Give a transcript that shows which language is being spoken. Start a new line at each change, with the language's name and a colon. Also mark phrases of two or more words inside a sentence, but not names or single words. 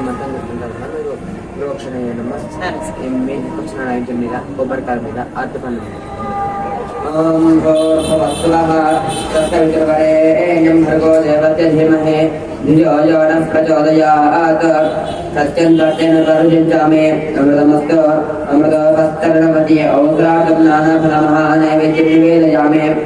Telugu: మంత్రం చెప్తుంటాను మీరు ఒకసారి మీదకి వచ్చిన నైవేద్యం మీద కొబ్బరికాయ మీద ఆర్తి పనులు
Sanskrit: ॐ भूर्भुवस्सुवः तत्सवितुर्वरेण्यं भर्गो देवस्य धीमहि धियो यो नः प्रचोदयात् सत्यं सत्येन प्ररुचिञ्चामि अमृतमस्तु अमृतोपस्तरणमति औस्राटं नानाफलमः नैवेद्यं निवेदयामि